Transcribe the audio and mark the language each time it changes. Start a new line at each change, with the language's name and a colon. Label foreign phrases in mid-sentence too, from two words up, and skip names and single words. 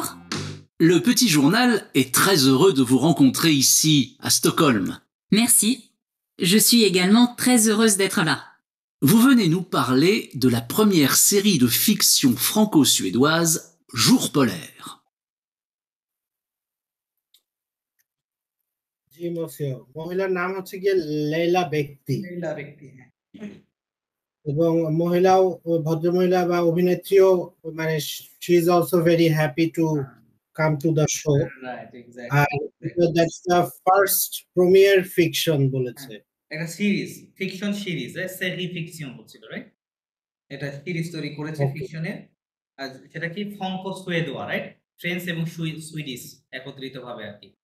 French: Le Petit Journal est très heureux de vous rencontrer ici, à Stockholm. Merci. Je suis également très heureuse d'être là. Vous venez nous parler de la première série de fiction franco-suédoise, Jour polaire.
Bangla: জি মসিও, মহিলার নাম হচ্ছে গিয়ে লেইলা বেক্তি, লেইলা বেক্তি। এবং মহিলাও, ভদ্রমহিলা বা অভিনেত্রীও, মানে
English: she is also very happy to come to the show. right, exactly. আর that's the first premier fiction বলেছে।
Bangla: একটা সিরিজ,
English: fiction series,
French: série fiction
Bangla: হচ্ছিল, রাইট? এটা সিরিজ তৈরি করেছে ফিকশনের। আর সেটা কি
French: franco-suédoise,
Bangla: রাইট? ফ্রেঞ্চ এবং সুইডিশ একত্রিত ভাবে আর কি।